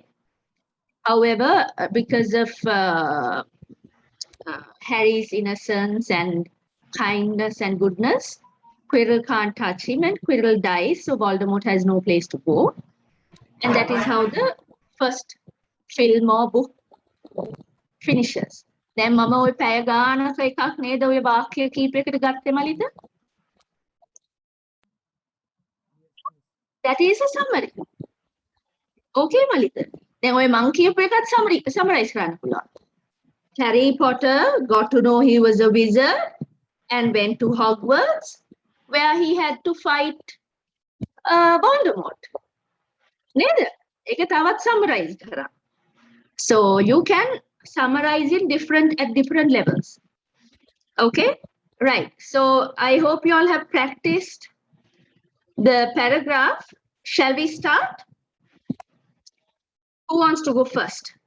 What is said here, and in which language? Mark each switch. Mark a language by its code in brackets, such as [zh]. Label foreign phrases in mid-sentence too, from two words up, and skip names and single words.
[en] However, because of Harry's innocence and kindness and goodness, Quirrell can't touch him and Quirrell dies, so Voldemort has no place to go. And that is how the first film or book finishes. [si] දැන් මම ওই පැය ගානක එකක් නේද ඔය වාක්‍ය කීපයකට ගත්තේ මලිද? [en] That is a summary. [si] Okay මලිද? දැන් ඔය මං කියපු එකත් summarize කරන්න පුළුවන්. [en] Harry Potter got to know he was a wizard and went to Hogwarts, where he had to fight Voldemort. [si] නේද? ඒක තවත් summarize කරා. [en] So you can summarize it at different levels. Okay, right. So I hope you all have practiced the paragraph. Shall we start? Who wants to go first?